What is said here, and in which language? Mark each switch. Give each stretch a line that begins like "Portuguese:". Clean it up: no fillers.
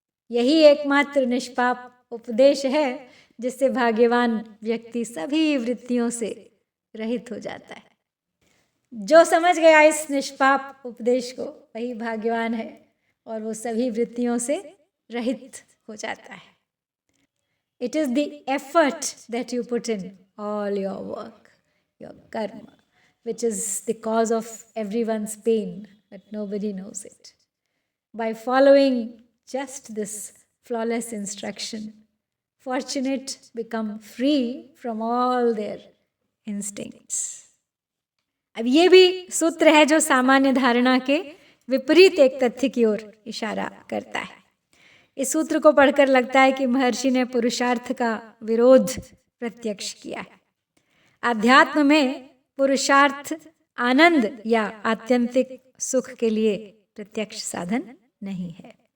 Hindi: यही एकमात्र निष्पाप उपदेश है जिससे भाग्यवान व्यक्ति सभी वृत्तियों से रहित हो जाता है। जो समझ गया इस निष्पाप उपदेश को, वही भाग्यवान है और वो सभी वृत्तियों से रहित हो जाता है।
English: It is the effort that you put in all your work, your karma, which is the cause of everyone's pain, but nobody knows it. By following just this flawless instruction, fortunate become free from all their instincts.
Hindi: अब ये भी सूत्र है जो सामान्य धारणा के विपरीत एक तथ्य की ओर इशारा करता है। इस सूत्र को पढ़कर लगता है कि महर्षि ने पुरुषार्थ का विरोध प्रत्यक्ष किया है। अध्यात्म में पुरुषार्थ आनंद या आत्यंतिक सुख के लिए प्रत्यक्ष साधन नहीं है।